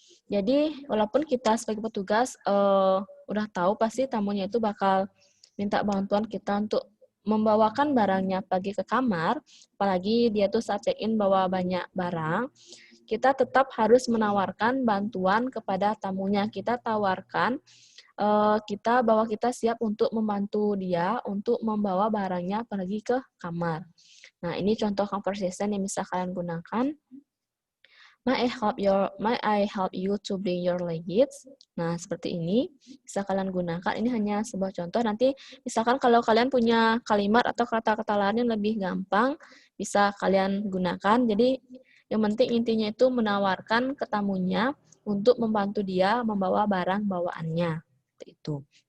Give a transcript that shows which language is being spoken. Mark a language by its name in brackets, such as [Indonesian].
[Indonesian] Jadi, walaupun kita sebagai petugas udah tahu pasti tamunya itu bakal minta bantuan kita untuk membawakan barangnya pergi ke kamar, apalagi dia tuh saat check-in bawa banyak barang, kita tetap harus menawarkan bantuan kepada tamunya. Kita tawarkan bahwa kita siap untuk membantu dia untuk membawa barangnya pergi ke kamar. Nah, ini contoh conversation yang bisa kalian gunakan. [English] May I help you to bring your luggage? [Indonesian] Nah, seperti ini bisa kalian gunakan. Ini hanya sebuah contoh. Nanti misalkan kalau kalian punya kalimat atau kata-kata lain yang lebih gampang, bisa kalian gunakan. Jadi, yang penting intinya itu menawarkan ke tamunya untuk membantu dia membawa barang bawaannya. Seperti itu.